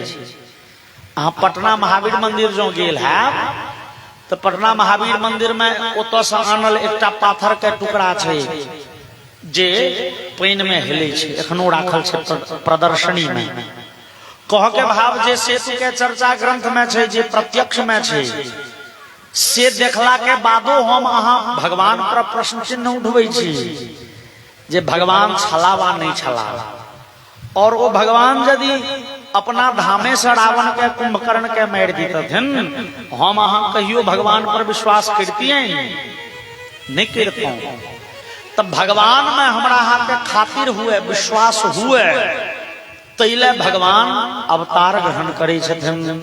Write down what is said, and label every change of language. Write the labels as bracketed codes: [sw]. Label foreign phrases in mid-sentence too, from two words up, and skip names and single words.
[mai] अहाँ पटना महावीर मंदिर जो गेल है, तो पटना महावीर मंदिर में ओतऽ से आनल एकटा पाथर के टुकड़ा छे जे पानी में हेलै छे, एखनो राखल छे प्रदर्शनी में। कह के भाव जे सेतु के चर्चा ग्रंथ में छे, जे प्रत्यक्ष में छे, से देखला के बादो हम अहाँ भगवान पर प्रश्न चिन्ह उठबै छी जे भगवान छला वा नहीं छला। और वो भगवान यदि अपना धामे से रावण के कुंभकर्ण के मार दीतथिन, हम अहाँ कहियो भगवान पर विश्वास करतिए नहीं करते। तब भगवान में हमरा अहाँ के खातिर हुए, विश्वास हुए, तैले भगवान अवतार ग्रहण करे छथिन।